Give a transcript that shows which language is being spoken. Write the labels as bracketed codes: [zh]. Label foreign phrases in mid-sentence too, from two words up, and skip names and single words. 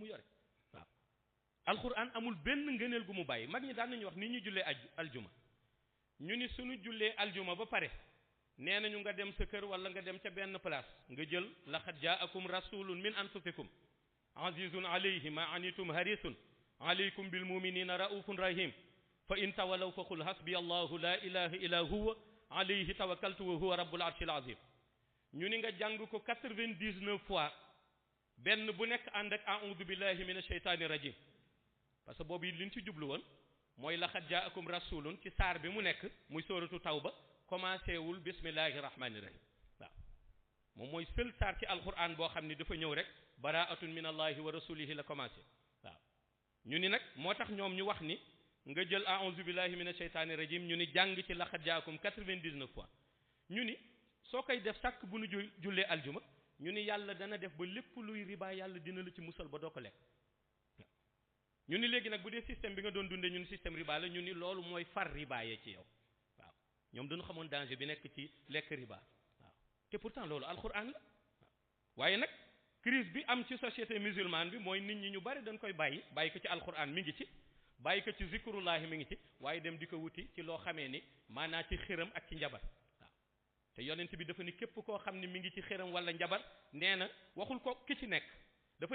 [wo] yore waaw alxuraan amul benn ngëneel gu mu bàyyi mag ñi daan nañu wax ni ñu jullee aljuma ñu ni suñu jullee aljuma ba pare nee nañu nga dem sa kër wala nga dem ca benn place nga jël [ar] لقد جاءكم رسول من أنفسكم عزيز عليه ما عنتم حريص عليكم بالمؤمنين رءوف رحيم فإن تولوا فقل حسبي الله لا إله إلا هو عليه توكلت وهو رب العرش العظيم [wo] ñu ni nga jàng ko 99 fois benn bu nekk ànd ak [ar] أعوذ بالله من الشيطان الرجيم [fr] parce que [wo] boobu yi liñ ci jublu woon mooy [ar] لقد جاءكم رسول [wo] ci saar bi mu nekk muy sóoratu tawba commencé wul [ar] بسم الله الرحمن الرحيم [wo] waaw moom mooy seul saar ci alquran boo xam ni dafa ñëw rek [ar] براءة من الله ورسوله [wo] la commencé waaw ñu ni nag moo tax ñoom ñu wax ni nga jël [ar] أعوذ بالله من الشيطان الرجيم [wo] ñu ni jàng ci [ar] لقد جاءكم [wo] 99 fois ñu ni soo koy def sàkk bu nu jullee aljuma ñu ni yàlla dana def ba lépp luy riba yàlla dina la ci musal ba doo ko lekk ñu ni léegi nag bu dee système bi nga doon dundee ñu ni système riba la ñu ni loolu mooy far riba yee ci yow waaw ñoom dañu xamoon danger bi nekk ci lekk riba waaw te pourtant loolu alxuraan la waaw waaye nag crise bi am ci [fr] société musulmane [wo] bi mooy nit ñi ñu bari dañ koy bàyyi ko ci alxuraan mi ngi ci bàyyi ko ci zikrullahi mi ngi ci waaye dem di ko wuti ci loo xamee ni maanaa ci xiram ak ci njabar waaw te yonent bi dafa ni képp koo xam ne mi ngi ci xiram wala njabar nee na waxul ko ki ci nekk dafa